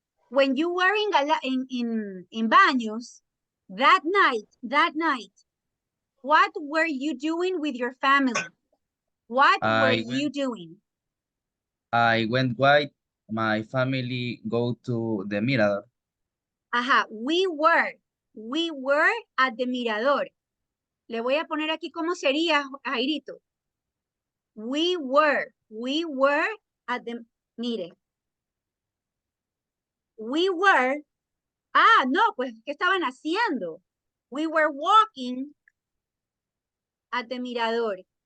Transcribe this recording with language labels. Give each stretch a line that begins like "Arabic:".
English: When you were in Baños, that night, what were you doing with your family? What were you doing? I went white. My family go to the Mirador. Ajá, we were at the Mirador.
Spanish: Le voy a poner aquí cómo sería, Jairito.
English: We were at the,
Spanish: mire.
English: We were,
Spanish: no, pues, ¿qué estaban haciendo?
English: We were walking at the Mirador.